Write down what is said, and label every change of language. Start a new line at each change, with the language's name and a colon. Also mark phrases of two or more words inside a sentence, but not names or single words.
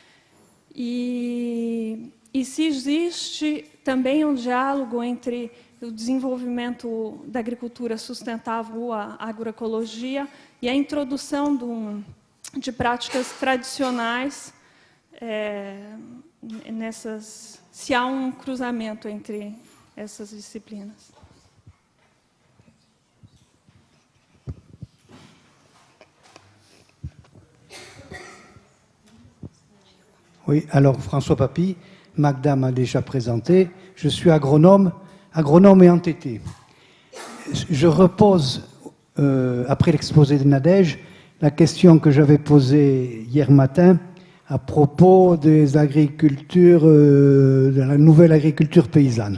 Portuguese: E se existe também um diálogo entre o desenvolvimento da agricultura sustentável, a agroecologia, e a introdução de práticas tradicionais, se há um cruzamento entre essas disciplinas.
French: Oui, alors François Papy, Magda m'a déjà présenté, je suis agronome et entêté. Je repose, après l'exposé de Nadège, la question que j'avais posée hier matin à propos des agricultures, de la nouvelle agriculture paysanne.